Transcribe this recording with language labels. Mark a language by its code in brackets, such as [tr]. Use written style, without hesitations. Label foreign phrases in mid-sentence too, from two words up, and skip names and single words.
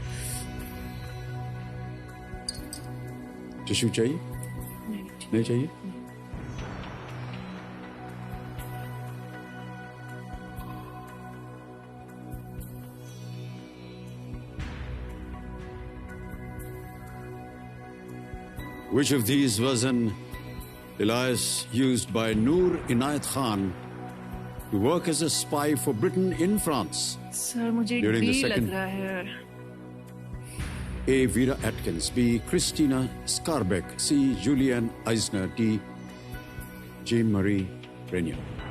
[hi] टिश्यू चाहिए? नहीं चाहिए? [en] Which of these was an alias used by Noor Inayat Khan to work as a spy for Britain in France? [hi] सर मुझे [en] During the डी second- [hi] लग रहा है. [en] A. Vera Atkins, B. Christina Scarbeck, C. Julianne Eisner, D. Jean-Marie Renier.